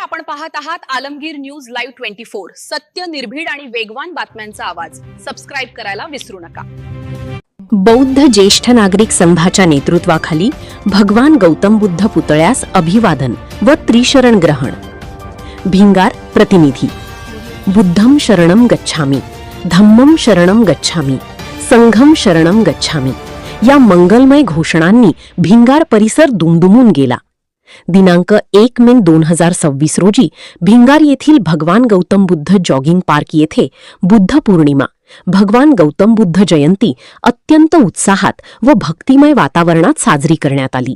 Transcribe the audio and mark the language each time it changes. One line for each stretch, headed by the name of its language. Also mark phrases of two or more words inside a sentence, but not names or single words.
Marathi: पाहत आहात आलमगीर न्यूज लाईव्ह 24। सत्य, निर्भीड आणि वेगवान बातम्यांचा आवाज। सबस्क्राइब करायला विसरू नका। बौद्ध ज्येष्ठ नागरिक संघाच्या नेतृत्वाखाली भगवान गौतम बुद्ध पुतळ्यास अभिवादन व त्रिशरण ग्रहण। भिंगार प्रतिनिधी।
Pali: बुद्धम शरणम गच्छामि, धम्मम शरणम गच्छामि,
Marathi: संघम शरणम गच्छामि या मंगलमय घोषणांनी भिंगार परिसर दुमदुमून गेला। दिनांक 1 मे 2026 रोजी भिंगार येथील भगवान गौतम बुद्ध जॉगिंग पार्क येथे बुद्ध पौर्णिमा, भगवान गौतम बुद्ध जयंती अत्यंत उत्साहात व भक्तिमय वातावरणात साजरी करण्यात आली।